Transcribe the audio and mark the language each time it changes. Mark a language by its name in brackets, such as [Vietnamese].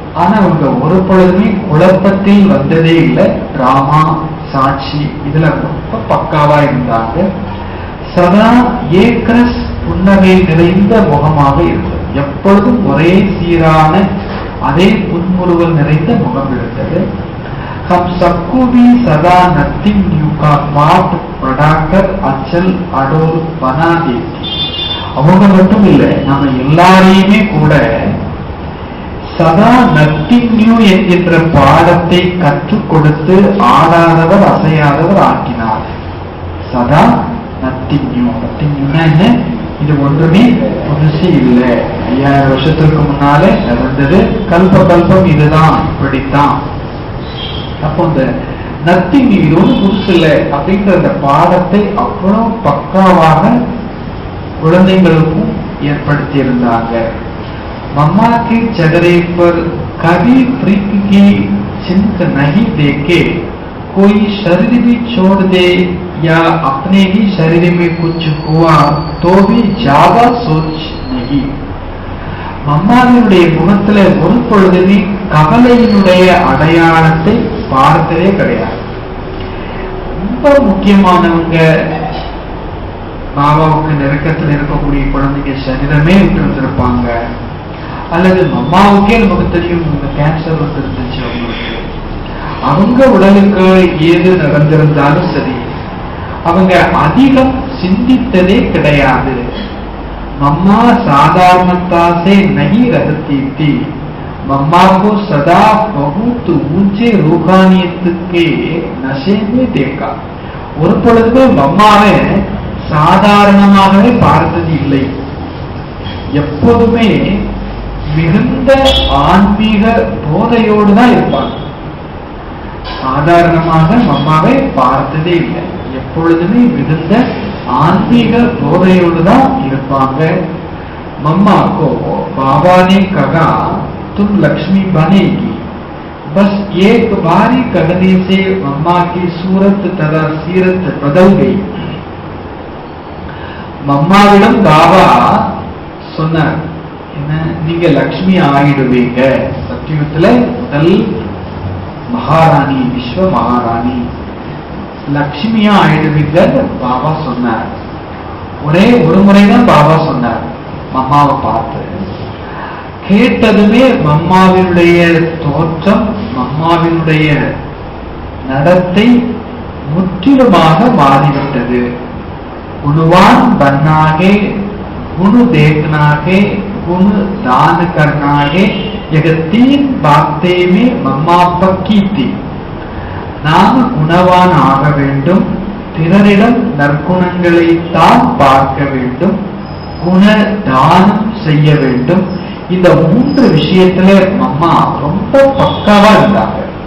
[Tamil] ஆனா அவங்க ஒரு பொழுதுமே குழப்பத்தில் வந்ததே இல்லை. டிராமா, சாட்சி இதுல ரொம்ப பக்காவா இருந்தாங்க. சதா ஏக்ரஸ் புன்னகை நிறைந்த முகமாக இருந்தது. எப்பொழுதும் ஒரே சீரான அதே புன்முறுவல் நிறைந்த முகம் இருந்தது. [Hindi] हम सबको भी सदा नथिंग न्यू का पाठ पढ़ाकर अचल अडोल बना देती. [Tamil] அவங்க மட்டும் இல்லை, நம்ம எல்லாரையுமே கூட சதா நத்திங் நியூ என்கின்ற பாடத்தை கற்றுக் கொடுத்து ஆடாதவர் அசையாதவர் ஆக்கினார். சதா நத்திங் நியூ. நத்திங் நியூனா என்ன? இது ஒன்றுமே புதுசு இல்லை, 5000 வருஷத்துக்கு முன்னாலே நடந்தது, கல்ப கல்பம் இதுதான், இப்படித்தான். அப்போ இந்த நத்திங் நியூ, இது ஒன்றும் புதுசு இல்லை அப்படின்ற அந்த பாடத்தை அவ்வளவு பக்காவாக குழந்தைகளுக்கும் ஏற்படுத்தி இருந்தாங்க. [Hindi] मम्मा के चेहरे पर कभी प्रीत की चिंत नहीं देखे, कोई शरीर भी छोड़ दे या अपने ही शरीर में कुछ हुआ तो भी ज्यादा सोच नहीं. [Tamil] மம்மாவினுடைய முகத்துல ஒரு பொழுதுமே கவலையினுடைய அடையாளத்தை பார்த்ததே கிடையாது. ரொம்ப முக்கியமானவங்க, பாபாவுக்கு நெருக்கத்தில் இருக்கக்கூடிய குழந்தைங்க சரீரமே விட்டுருப்பாங்க. அல்லது மம்மாவுக்கே நமக்கு தெரியும் கேன்சர் வந்துருந்துச்சு அவங்களுக்கு. அவங்க உடலுக்கு ஏது நடந்திருந்தாலும் சரி, அவங்க அதிகம் சிந்தித்ததே கிடையாது. [Hindi] மம்மா சாதாரணத்தாசே நகி ரகத்தி. मम्मा को सदा बहुत ऊंचे रूहानियत के नशे में देखा. [Tamil] ஒரு பொழுது மம்மாவை சாதாரணமாகவே பார்த்தது இல்லை. எப்போதுமே மிகுந்த ஆன்மீக போதையோடு தான் இருப்பாங்க. சாதாரணமாக மம்மாவை பார்த்ததே இல்லை. எப்பொழுதுமே மிகுந்த ஆன்மீக போதையோடு தான் இருப்பாங்க. [Hindi] मम्मा को बाबा ने कहा तुम लक्ष्मी बनेगी. बस एक बार ही कहने से मम्मा की सूरत तथा सीरत बदल गई. [Tamil] மம்மாவிடம் பாபா சொன்னார், என்ன நீங்க லக்ஷ்மி ஆயிடுவீங்க, சத்தியுகத்துல முதல் மகாராணி, விஸ்வ மகாராணி லக்ஷ்மியா ஆயிடுவீங்க பாபா சொன்னார். ஒரே ஒரு முறைதான் பாபா சொன்னார். மம்மாவை பார்த்து கேட்டதுமே மம்மாவினுடைய தோற்றம், மம்மாவினுடைய நடத்தை முற்றிலுமாக மாறிவிட்டது. [Hindi] गुणवान बनना है, गुण देखना है, गुण दान करना है. यह 3 बातें में मम्मा पक्की थी. [Tamil] நாம் குணவான் ஆக வேண்டும், பிறரிடம் நற்குணங்களை தான் பார்க்க வேண்டும், குண தானம் செய்ய வேண்டும். இந்த 3 விஷயத்துல மம்மா ரொம்ப பக்காவா இருந்தாங்க.